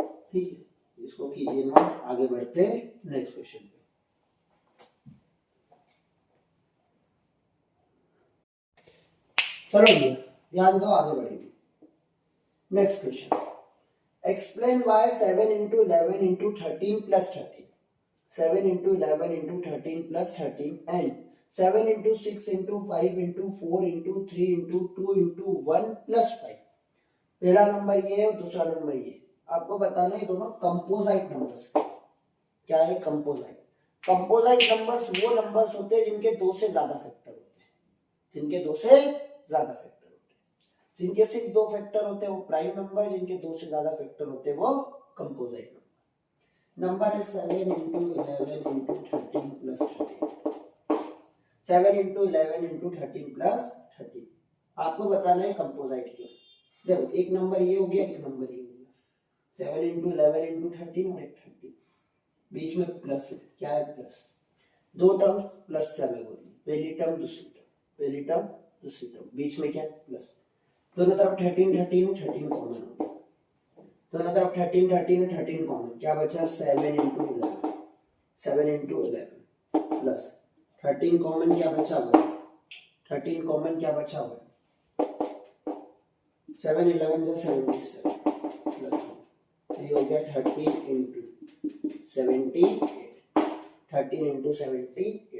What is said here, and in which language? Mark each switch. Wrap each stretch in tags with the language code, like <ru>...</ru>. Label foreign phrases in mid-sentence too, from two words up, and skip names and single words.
<hi>ठीक है, इसको कीजिए नोट, आगे बढ़ते हैं</hi> <en>next question</en> <hi>पे। चलो ध्यान दो, आगे बढ़ेंगे</hi> <en>next question. explain why 7 into 11 into 13 plus 13, 7 into 11 into 13 plus 13 and 7 into 6 into 5 into 4 into 3 into 2 into 1 plus 5।</en> <hi>पहला नंबर ये है और दूसरा नंबर ये। आपको बताना है दोनों</hi> <en>composite numbers</en> <hi>क्या है।</hi> <en>composite numbers</en> <hi>वो नंबर्स होते हैं जिनके दो से ज्यादा फैक्टर होते हैं, जिनके दो से ज्यादा फैक्टर होते हैं। जिनके सिर्फ दो फैक्टर होते हैं वो</hi> <en>prime number,</en> <hi>जिनके दो से ज्यादा फैक्टर होते हैं वो</hi> <en>composite number. नंबर है 7 into 11 into 13 plus 13, 7 into 11 into 13 plus 13।</en> <hi>आपको बताना है कंपोजाइट क्यों। देखो एक नंबर ये हो गया, एक नंबर ये हो गया,</hi> <en>7 into 11 into 13</en> <hi>और एक 13। बीच में प्लस है, क्या है प्लस, दो टर्म प्लस से अलग होगी, पहली टर्म दूसरी टर्म, पहली टर्म दूसरी टर्म, बीच में क्या है प्लस, दोनों तरफ 13 13 13 कॉमन हो गया, दोनों तरफ 13 13 13 कॉमन, क्या बचा</hi> <en>7 into 11, 7 into 11</en> <hi>प्लस 13 कॉमन क्या बचा हुआ, 13 कॉमन क्या बचा हुआ, 7 11 जो 77 प्लस ये हो गया</hi> <en>13 into 78, 13 into 78।</en>